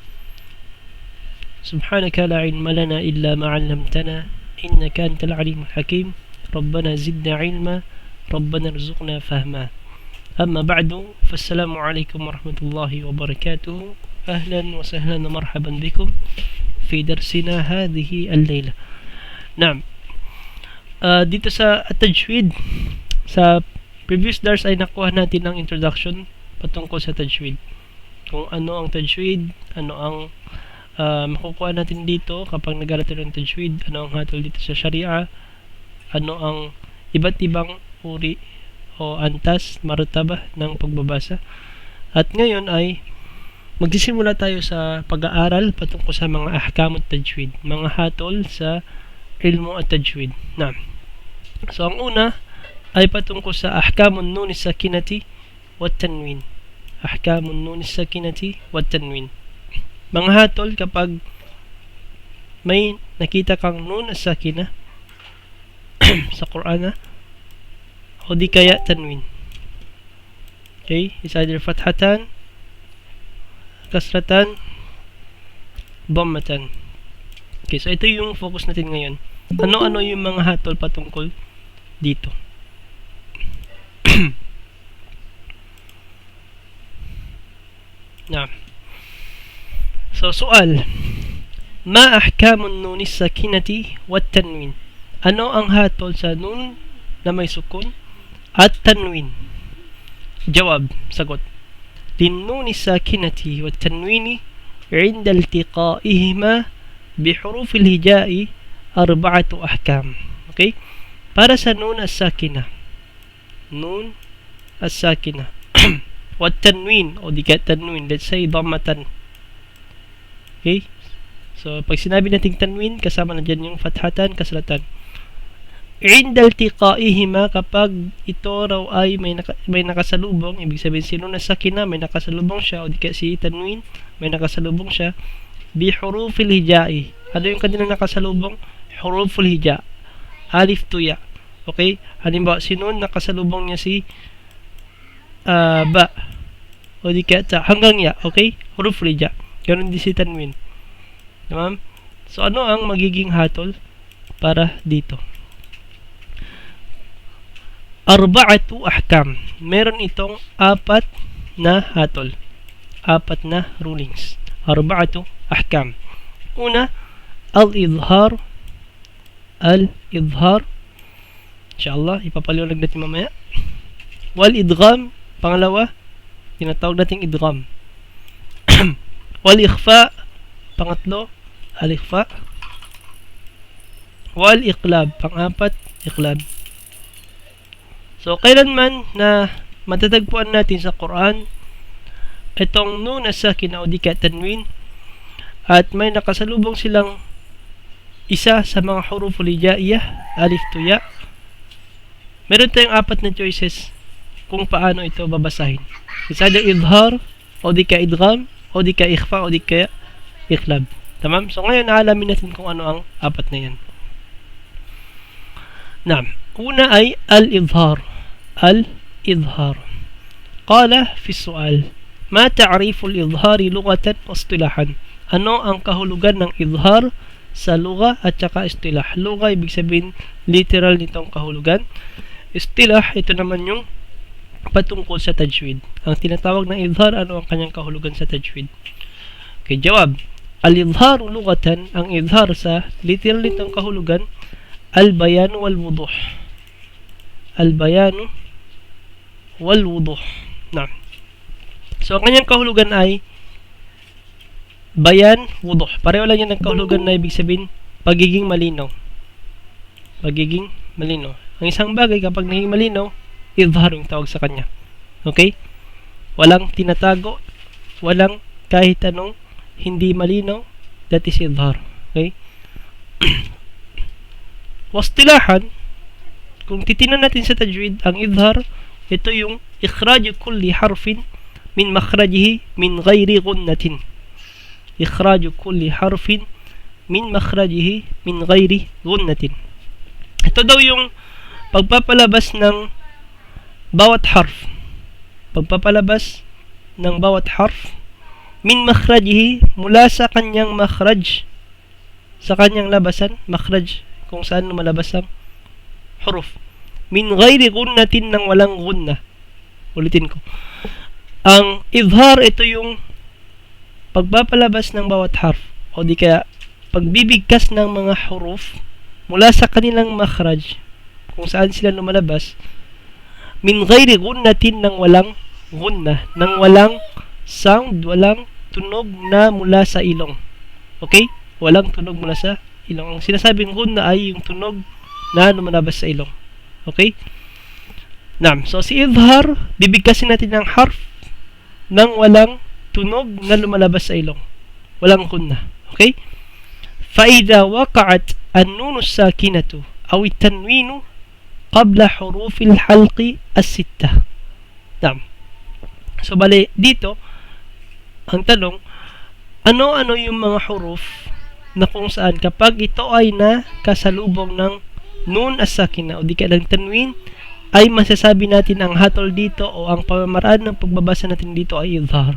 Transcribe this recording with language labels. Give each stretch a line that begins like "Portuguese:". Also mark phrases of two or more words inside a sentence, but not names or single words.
Arabic: سبحانك لا علم لنا إلا ما علمتنا إنك أنت العليم الحكيم. ربنا زدنا علما ربنا ارزقنا فهما. أما بعد فالسلام عليكم ورحمة الله وبركاته. أهلا وسهلا ومرحبا بكم في درسنا هذه الليلة. نعم,
Filipino: dito sa tajwid, sa previous dars ay nakuha natin ang introduction patungkol sa tajwid. Kung ano ang tajwid, ano ang makukuha natin dito kapag nag-aaral tayo ng tajwid, ano ang hatol dito sa Sharia, ano ang iba't ibang uri o antas, martaba ng pagbabasa. At ngayon ay magsisimula tayo sa pag-aaral patungkol sa mga ahkam at tajwid, mga hatol sa ilmu at tajwid. Nah, so ang una ay patungkol sa
Arabic: أحكام النون الساكنة والتنوين. أحكام النون الساكنة والتنوين.
Filipino: Mga hatol kapag may nakita kang
Arabic: نون ساكنة
Filipino: sa Quran o di kaya tanwin.
English: Okay, it's either
Arabic: فتحتان، كسرتان، ضمتان.
Filipino: Okay, so ito yung focus natin ngayon. Ano-ano yung mga hatol patungkol dito. Nah. So, sual.
Arabic: ما أحكام النون الساكنة والتنوين?
Filipino: Ano ang hatol sa nun na may sukun at tanwin?
Arabic: Jawab, sagot. للنون الساكنة والتنوين عند التقائهما بحروف الهجاء أربعة أحكام.
Filipino: Okay? Para sa
Arabic: النون الساكنة. النون الساكنة. والتنوين
Filipino: o di ka tanwin,
English: let's say dhammatan. Okay?
Filipino: So pag sinabi nating tanwin, kasama na dyan yung fathatan, kasratan.
Arabic: عند التقائهما,
Filipino: kapag ito raw ay may nakasalubong, ibig sabihin si
Arabic: النون الساكنة
Filipino: may nakasalubong siya, o di ka si tanwin may nakasalubong siya,
Arabic: بحروف الهجاء.
Filipino: Ano yung kanilang nakasalubong?
Arabic: حروف الهجاء,
Filipino: alif to ya. Okay? Halimbawa, si nun nakasalubong niya si ba o di kaya ta hanggang ya. Okay?
Arabic: حروف الهجاء.
Filipino: Ganun din si tanwin. Tamam? So ano ang magiging hatol para dito?
Arabic: أربعة أحكام.
Filipino: Meron itong apat na hatol, apat na rulings.
Arabic: أربعة أحكام. Una, al-idhar.
Filipino: Al-idhar, inshallah ipapaliwanag natin mamaya. Wal-idgham, pangalawa, tinatawag nating idgham. Wal-ikhfa, pangatlo, al-ikhfa.
Arabic: Wal-iqlab,
Filipino: pang-apat, iqlab. So kailanman na matatagpuan natin sa Quran itong
Arabic: النون الساكنة
Filipino: o di ka tanwin at may nakasalubong silang isa sa mga
Arabic: الحروف الهجائية,
Filipino: alif to ya, meron tayong apat na choices kung paano ito babasahin.
English: It's either idhar,
Filipino: o di ka
English: idgham,
Filipino: o di ka
English: ikhfa,
Filipino: o di ka
English: iqlab.
Filipino: Tamam? So ngayon naalamin natin kung ano ang apat na yan. Naam. Una ay al-idhar. Al-idhar.
Arabic: قال في سؤال، ما تعريف الإظهار لغة واصطلاحا?
Filipino: Ano ang kahulugan ng idhar sa lugha at saka istilah? Lugha, ibig sabihin literal nitong kahulugan. Istilah, ito naman yung patungkol sa tajwid. Ang tinatawag na idhar, ano ang kanyang kahulugan sa tajwid?
Arabic: Okay, jawab. الإظهار لغة,
Filipino: ang idhar sa literal nitong kahulugan,
Arabic: البيان والوضوح. البيان والوضوح. Nah.
Filipino: So, ang kanyang kahulugan ay bayan, wuduh. Pareho lang yan ang kahulugan na ibig sabihin pagiging malinaw. Pagiging malinaw. Ang isang bagay kapag naging malinaw, idhar yung tawag sa kanya. Okay? Walang tinatago, walang kahit anong hindi malinaw,
English: that is idhar. Okay?
Filipino: Wastilahan, kung titinan natin sa tajwid, ang idhar, ito yung
Arabic: إخراج كل حرف من مخرجه من غير غنة. إخراج كل حرف من مخرجه من غير غنة.
Filipino: Ito daw yung pagpapalabas ng bawat harf. Pagpapalabas ng bawat harf
Arabic: من مخرجه,
Filipino: mula sa kanyang makhraj, sa kanyang labasan, makhraj, kung saan lumalabas ang huruf.
Arabic: من غير غنة,
Filipino: ng walang gunna. Ulitin ko. Ang izhar, ito yung pagpapalabas ng bawat harf, o di kaya pagbibigkas ng mga huruf mula sa kanilang makhraj, kung saan sila lumalabas,
Arabic: من غير غنة,
Filipino: ng walang gunna, ng walang sound, walang tunog na mula sa ilong. Okay? Walang tunog mula sa ilong. Ang sinasabing gunna ay yung tunog na lumalabas sa ilong. Okay? Naam. So, si izhar, bibigkasin natin ng harf ng walang tunog na lumalabas sa ilong. Walang gunna. Okay?
Arabic: فَإِذَا وَقَعَتْ النُّونُ السَّاكِنَةُ أَوِ التَّنْوِينُ قَبْلَ حُرُوفِ الْحَلْقِ السِّتَّةِ.
Filipino: Naam. So, bali, dito, ang tanong, ano-ano yung mga huruf na kung saan kapag ito ay nakasalubong ng
Arabic: النون الساكنة
Filipino: o di kaya ng tanwin, ay masasabi natin ang hatol dito o ang pamamaraan ng pagbabasa natin dito ay izhar.